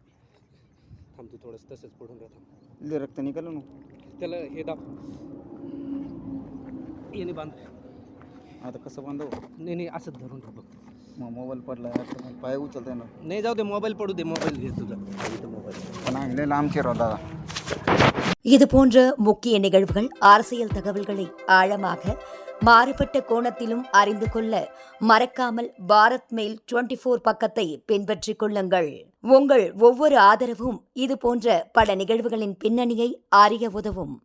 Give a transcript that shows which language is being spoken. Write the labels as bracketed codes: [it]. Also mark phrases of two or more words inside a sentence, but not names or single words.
[mr] थांब, तू थोडंसं तसंच पडून राहा. लय रक्त निघालं ना. त्याला हे दाब, याने बांध. आता कसं बांधव? नाही नाही, असंच धरून राहा फक्त. मग मोबाईल पडला पाय उचलता येणार नाही, जाऊ दे, मोबाईल पडू दे. मोबाईल घे तुझा. मोबाईल पण लय लांब चिरव दादा. [ta] இது போன்ற முக்கிய நிகழ்வுகள், அரசியல் தகவல்களை ஆழமாக மாறுபட்ட கோணத்திலும் அறிந்து கொள்ள மறக்காமல் பாரத் மெயில் 24 பக்கத்தை பின்பற்றிக் கொள்ளுங்கள். உங்கள் ஒவ்வொரு ஆதரவும் இது போன்ற பல நிகழ்வுகளின் பின்னணியை அறிய உதவும்.